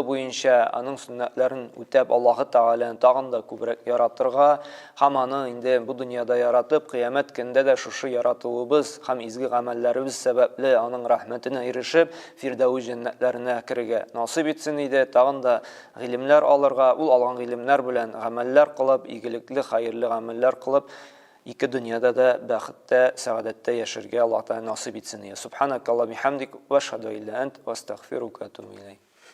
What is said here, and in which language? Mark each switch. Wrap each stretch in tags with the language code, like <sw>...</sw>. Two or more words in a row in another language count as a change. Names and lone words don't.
<tt>буенча аның сөннәтләрен үтәп Аллаһы Тәгаләне тагын да күбрәк яратырга, һәм аны инде бу дөньяда яратып, кыямәт көндә дә шушы яратуыбыз һәм изге гамәлләребез сәбәпле аның рәхмәтенә ирешеп, Фирдәүс җәннәтләренә керергә насыйп итсен иде, тагын да гыйлемләр алырга, ул алган гыйлемнәр белән гамәлләр кылып, игелекле, хәерле гамәлләр кылып, ике дөньяда да бәхеттә, сәгадәттә яшәргә Аллаһ Тәгалә насыйп итсен.</tt> <ar>سبحانك اللهم بحمدك وأشهد إلا أنت وأستغفرك وأتوب إليك.</ar>